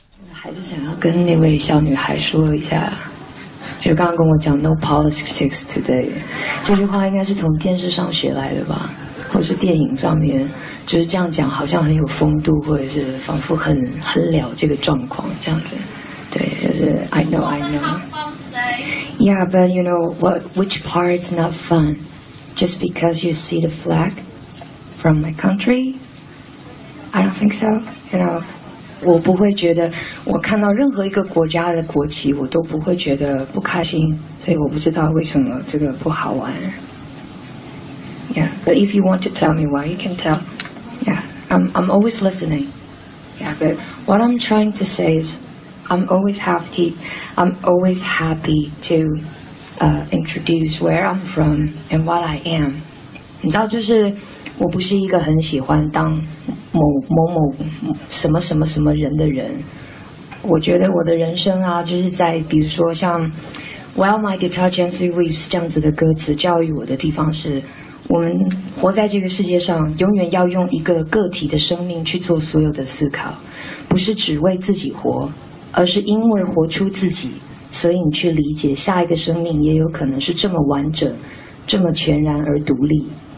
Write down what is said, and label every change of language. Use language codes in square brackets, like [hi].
[zh] 还是想要跟那位小女孩说一下，就刚刚跟我讲 [en] No politics today [zh] 这句话应该是从电视上学来的吧，或是电影上面，就是这样讲好像很有风度，或者是仿佛很了这个状况这样子。对，就是 [en] I know I know Yeah but you know what, which part's not fun? Just because you see the flag from my country? I don't think so, you know， [zh] 我不会觉得我看到任何一个国家的国旗我都不会觉得不开心，所以我不知道为什么这个不好玩。 [en] Yeah, but if you want to tell me why, you can tell. Yeah, I'm always listening. Yeah, but what I'm trying to say is I'm always happy to introduce where I'm from and what I am. [zh] 你知道就是我不是一个很喜欢当某某某什么什么什么人的人，我觉得我的人生啊，就是在比如说像 Well My Guitar Gently Weeps 这样子的歌词教育我的地方是，我们活在这个世界上永远要用一个个体的生命去做所有的思考，不是只为自己活，而是因为活出自己，所以你去理解下一个生命也有可能是这么完整，这么全然而独立。